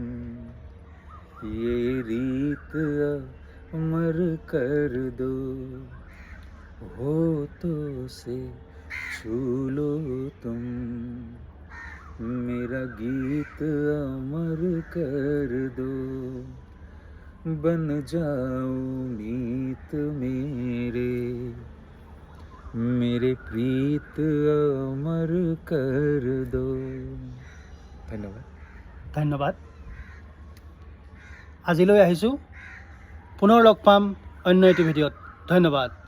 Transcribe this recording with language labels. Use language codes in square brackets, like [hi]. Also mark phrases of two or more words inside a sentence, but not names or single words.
[hi] ये रीत अमर कर दो, होठों से छू लो तुम मेरा गीत अमर कर दो, बन जाओ मीत मेरे प्रीत अमर कर दो। [as] ধন্যবাদ। আজিলৈ আহিছোঁ, পুনৰ লগ পাম অন্য এটি ভিডিঅ'ত। ধন্যবাদ।